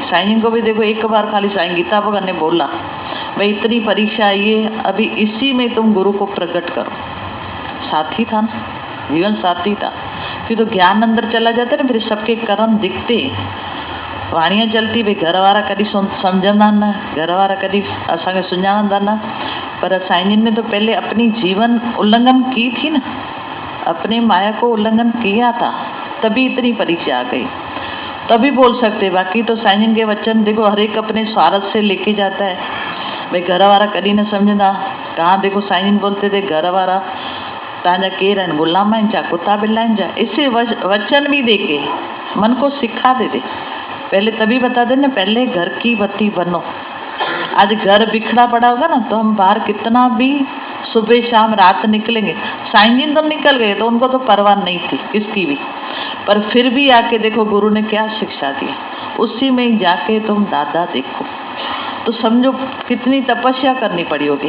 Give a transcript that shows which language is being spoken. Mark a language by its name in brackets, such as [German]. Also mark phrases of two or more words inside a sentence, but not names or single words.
[Hindi] साईं जी को भी देखो एक बार खाली साईं गीता भगवान ने बोला भाई इतनी परीक्षा आई है, अभी इसी में तुम गुरु को प्रकट करो। साथी था ना, जीवन साथी था, कि तो ज्ञान अंदर चला जाता है ना, फिर सबके कर्म दिखते, वाणियाँ चलती [Sindhi] भाई घर वारा कभी समझंदा न, घर वारा कभी असांखे सुञाणंदा न, [Hindi] पर साईं जी ने तो पहले अपनी जीवन उल्लंघन की थी ना, अपने माया को उल्लंघन किया था, तभी इतनी परीक्षा आ गई, तभी बोल सकते। बाकी तो साईं जी के वचन देखो हर एक अपने स्वार्थ से लेके जाता है, भाई [Sindhi] घर वारा कभी न समझंदा। [Hindi] कहाँ देखो साईं जी बोलते थे [Sindhi] घर वारा तव्हांजा केर आहिनि, गुलाम आहिनि जा, कुत्ता बिल्ला आहिनि जा। [Hindi] इससे वचन भी दे के मन को सिखा देते, पहले तभी बता दे ना, पहले घर की बत्ती बनो। आज घर बिखरा पड़ा होगा ना, तो हम बाहर कितना भी सुबह शाम रात निकलेंगे। साईं जी तो निकल गए तो उनको तो परवाह नहीं थी किसकी भी, पर फिर भी आके देखो गुरु ने क्या शिक्षा दी, उसी में जाके तुम दादा देखो, तो समझो कितनी तपस्या करनी पड़ी होगी।